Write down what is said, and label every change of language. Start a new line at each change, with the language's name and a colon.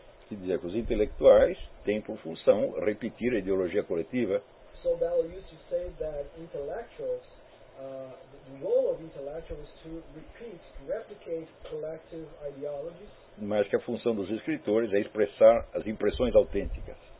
Portuguese: Que dizia que os intelectuais têm por função repetir a ideologia coletiva.
English: Saul Bellow used to say that intellectuals, the role of intellectuals is to repeat, replicate collective ideologies.
Portuguese: Mas que a função dos escritores é expressar as impressões autênticas.